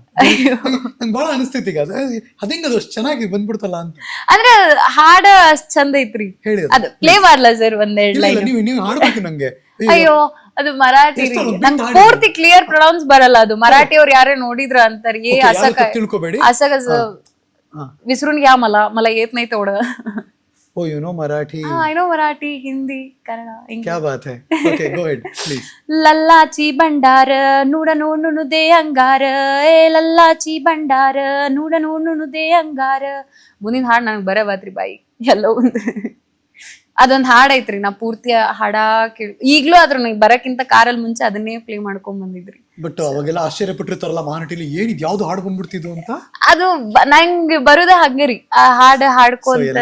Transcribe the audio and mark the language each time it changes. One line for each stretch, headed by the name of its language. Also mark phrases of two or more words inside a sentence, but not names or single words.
Kannada: ನಂಗೆ ಬಹಳ ಅನಿಸ್ತೈತಿ ಈಗ ಅದಿಂಗ ಅದು ಅಷ್ಟು ಚೆನ್ನಾಗಿ ಬಂದ್ಬಿಡ್ತಲ್ಲ ಅಂತ. ಅಂದ್ರೆ ಹಾಡ ಅಷ್ಟ್ ಚಂದ ಐತ್ರಿ. ಹೇಳಿ ಅದು ಪ್ಲೇ ಮಾಡ್ಲಾ ಸರ್ ಒಂದೆರಡು ಲೈನ್? ನೀವು ಹಾಡ್ಬೇಕು ನಂಗೆ. ಅಯ್ಯೋ ಅದು ಮರಾಠಿ ರೀ, ನಂಗೆ ಪೂರ್ತಿ
English: clear pronounce
Kannada: ಬರಲ್ಲ. ಅದು ಮರಾಠಿ ಅವ್ರು ಯಾರೇ ನೋಡಿದ್ರ ಅಂತಾರ ಏ ಅಸಕ ತಿಳ್ಕೊಬೇಡಿ,
Marathi: ಅಸಗ विसरून घ्या मला, मला येत नाही तेवढं.
English: Oh, you know Marathi? I know Marathi, Hindi, Kannada, English.
Hindi: क्या बात है.
English: Okay, go ahead, please.
Marathi: लल्लाची भंडार नुड नुनु दे अंगार, ए लल्लाची भंडार नुड नुनु दे अंगार.
Kannada: ಮುಂದಿನ ಹಾಡು ನನಗೆ ಬರಬಾತ್ರಿ ಬಾಯಿ ಎಲ್ಲ ಒಂದು. ಅದೊಂದ್ ಹಾಡ್ ಐತ್ರಿ, ನಾ ಪೂರ್ತಿ ಹಾಡ ಕೇಳಿ ಈಗ್ಲೂ ಅದ್ರ ನಂಗೆ ಬರಕ್ಕಿಂತ ಕಾರಲ್ಲಿ ಮುಂಚೆ ಅದನ್ನೇ ಪ್ಲೇ ಮಾಡ್ಕೊಂಡ್ ಬಂದಿದ್ರಿ. ಬಟ್ ಅವಾಗೆಲ್ಲ ಆಶ್ಚರ್ಯಪಟ್ಟಿರ್ತಾರಲ್ಲ ಮಹಾನಟಿಲಿ, ಏನಿದ್ ಯಾವ್ದು ಹಾಡು ಬಂದ್ಬಿಡ್ತಿದ್ದು ಅಂತ. ಅದು ನಂಗೆ ಬರುದ ಹಂಗರಿ, ಆ ಹಾಡು ಹಾಡ್ಕೊಂತ